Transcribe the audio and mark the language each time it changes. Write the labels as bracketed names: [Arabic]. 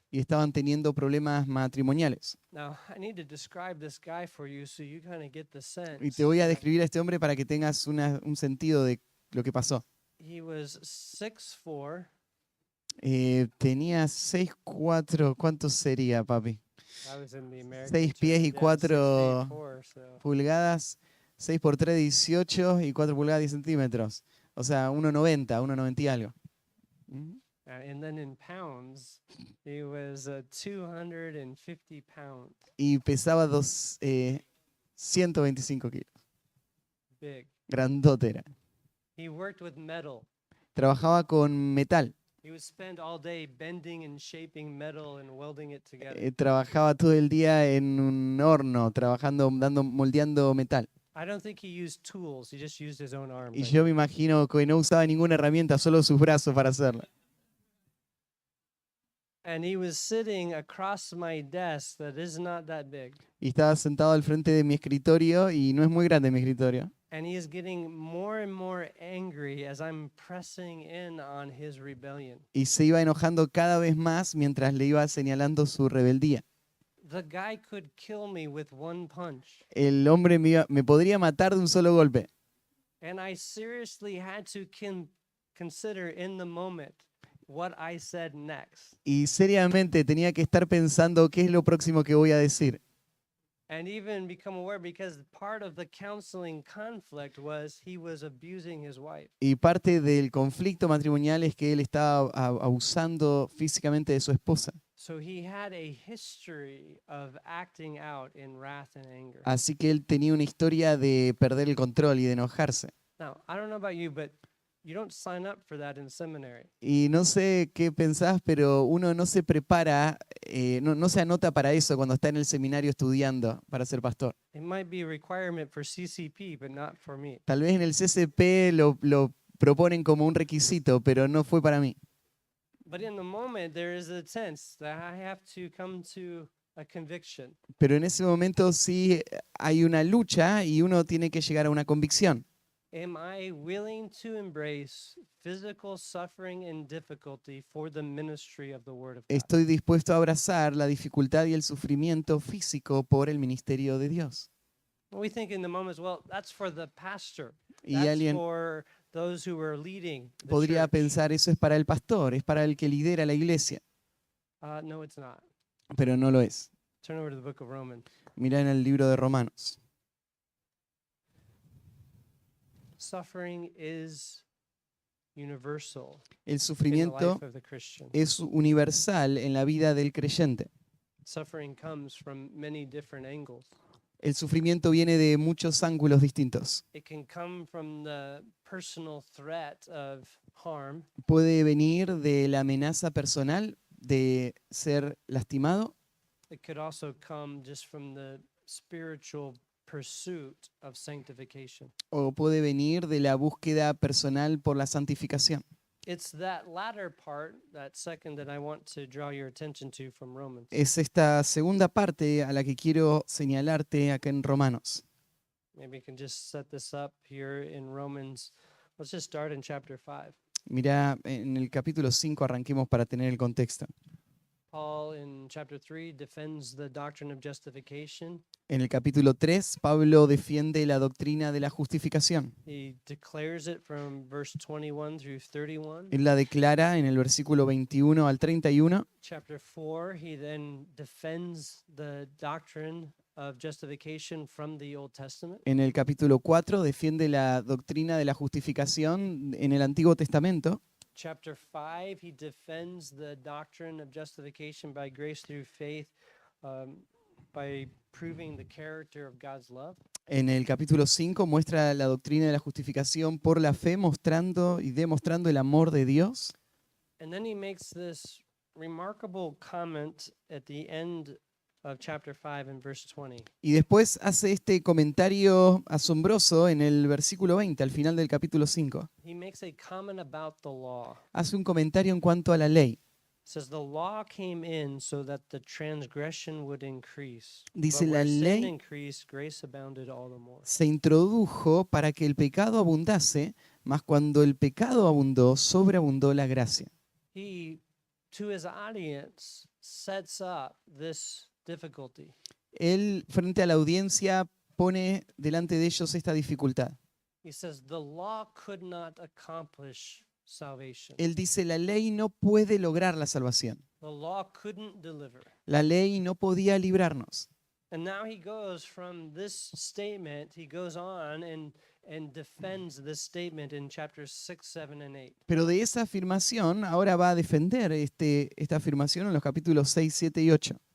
[Spanish] y estaban teniendo problemas matrimoniales. [English] Now, I need to describe this guy for you so you kind of get the [Spanish] Y [English] sense. [Spanish] te voy a [English] that [Spanish] describir a este hombre para que tengas un sentido de lo que pasó. [English] He was 6'4". [Spanish] Tenía 6'4", ¿cuánto sería, papi? [English] I was in the American [Spanish] 6 pies y [English] church. Yeah, 6 feet 4 4, so. [Spanish] pulgadas, 6 por 3, 18 y 4 pulgadas, 10 centímetros. O sea, 1,90, 1,90 y algo. Ujú. [English] And then in pounds, he was 250 pounds. [Spanish] Y pesaba 125 kilos. [English] Big. [Spanish] Grandote era. [English] He worked with metal. [Spanish] Trabajaba con metal. [English] He would spend all day bending and shaping metal and welding it together. [Spanish] Trabajaba todo el día en un horno, trabajando, moldeando metal. [English] I don't think he used tools. He just used his own arms. [Spanish] Y yo me imagino que no usaba ninguna herramienta, solo sus brazos para hacerlo. [English] And he was sitting across my desk that is not that big. [Spanish] Y estaba sentado al frente de mi escritorio y no es muy grande mi escritorio. [English] And he is getting more and more angry as I'm pressing in on his rebellion. [Spanish] Y se iba enojando cada vez más mientras le iba señalando su rebeldía. [English] The guy could kill me with one punch. [Spanish] El hombre me podría matar de un solo golpe. [English] And I seriously had to consider in the moment what I said next. [Spanish] Y seriamente tenía que estar pensando qué es lo próximo que voy a decir. [English] And even become aware, because part of the counseling conflict was he was abusing his wife. [Spanish] Y parte del conflicto matrimonial es que él estaba abusando físicamente de su esposa. [English] So he had a history of acting out in wrath and anger. [Spanish] Así que él tenía una historia de perder el control y de enojarse. [English] Now, I don't know about you, but you don't sign up for that in seminary. [Spanish] Y no sé qué pensás, pero uno no se prepara, no se anota para eso cuando está en el seminario estudiando para ser pastor. [English] It might be a requirement for CCP, but not for me. [Spanish] Tal vez en el CCP lo proponen como un requisito, pero no fue para mí. [English] But in the moment, there is a sense that I have to come to a conviction. [Spanish] Pero en ese momento sí hay una lucha y uno tiene que llegar a una convicción. [English] Am I willing to embrace physical suffering and difficulty for the ministry of the Word of God? [Spanish] Estoy dispuesto a abrazar la dificultad y el sufrimiento físico por el ministerio de Dios. [English] We think in the moment, well, that's for the pastor. [Spanish] Y [English] That's [Spanish] alguien [English] for those who are leading the [Spanish] podría [English] church. [Spanish] pensar, eso es para el pastor, es para el que lidera la iglesia, [English] No, it's not. [Spanish] pero no lo es. [English] Turn over to the book of Romans. [Spanish] Mirá en el libro de Romanos. [English] Suffering is universal [Spanish] El [English] in the [Spanish] sufrimiento [English] life of the Christian. [Spanish] es universal en la vida del creyente. [English] Suffering comes from many different angles. [Spanish] El sufrimiento viene de muchos ángulos distintos. [English] It can come from the personal threat of harm. [Spanish] Puede venir de la amenaza personal de ser lastimado, [English] It could also come just from the spiritual pursuit of sanctification. [Spanish] o puede venir de la búsqueda personal por la santificación. [English] It's that latter part, that second, that I want to draw your attention to from Romans. [Spanish] Es esta segunda parte a la que quiero señalarte acá en Romanos. [English] Maybe you can just set this up here in Romans. Let's just start in chapter 5. [Spanish] Mirá, en el capítulo 5 arranquemos para tener el contexto. [English] Paul in chapter 3 defends the doctrine of justification. [Spanish] En el capítulo 3, Pablo defiende la doctrina de la justificación. [English] He declares it from verse 21 through 31. [Spanish] Él la declara en el versículo 21 al 31. [English] Chapter 4, he then defends the doctrine of justification from the Old Testament. [Spanish] En el capítulo 4 defiende la doctrina de la justificación en el Antiguo Testamento. [English] Chapter 5, he defends the doctrine of justification by grace through faith, by proving the character of God's love. [Spanish] En el capítulo 5 muestra la doctrina de la justificación por la fe, mostrando y demostrando el amor de Dios. [English] And then he makes this remarkable comment at the end of chapter 5 and verse 20. [Spanish] Y después hace este comentario asombroso en el versículo 20, al final del capítulo 5. [English] He makes a comment about the law. [Spanish] Hace un comentario en cuanto a la ley. [English] It says the law came in so that the transgression would increase. [Spanish] Dice, [English] But where [Spanish] la [English] sin [Spanish] ley [English] increased, grace abounded all the more. [Spanish] se introdujo para que el pecado abundase, mas cuando el pecado abundó, sobreabundó la gracia. [English] He to his audience, sets up this difficulty. [Spanish] Él, frente a la audiencia, pone delante de ellos esta dificultad. [English] He says, the law could not accomplish salvation. [Spanish] Él dice, la ley no puede lograr la salvación. [English] The law couldn't deliver. [Spanish] La ley no podía librarnos. [English] And now he goes from this statement, he goes on and defends this statement in chapters 6, 7, and 8. [Spanish] Pero de esa afirmación, ahora va a defender esta afirmación en los capítulos 6, 7 y 8.